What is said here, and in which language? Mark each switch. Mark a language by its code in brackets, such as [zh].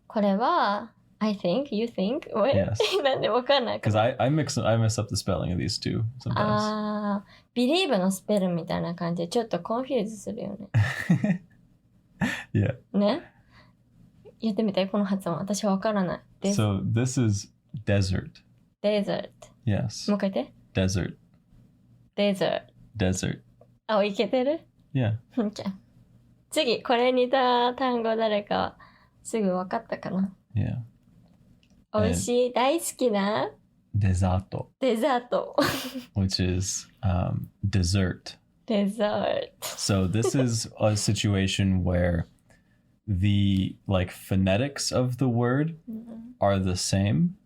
[ja] これは [en] I think, you think? What? Yes. [ja] なんでわかんないか [en] Because I mess up the spelling of these two sometimes. [ja] Believe のスペルみたいな感じでちょっとコンフューズするよね。 [en] Yeah. [ja] ね。言ってみて、この発音。私はわからない。 [en] So this is desert. Desert. Yes. [ja] もう一回言って。 [en] Desert. Desert. [ja] いけてる？ [en] Yeah. [ja] 次、これ似た単語誰かすぐわかったかな？ [en] Yeah. [ja] 美味しい、大好きな [en] デザート which is dessert. So this is a situation where the like phonetics of the word are the same,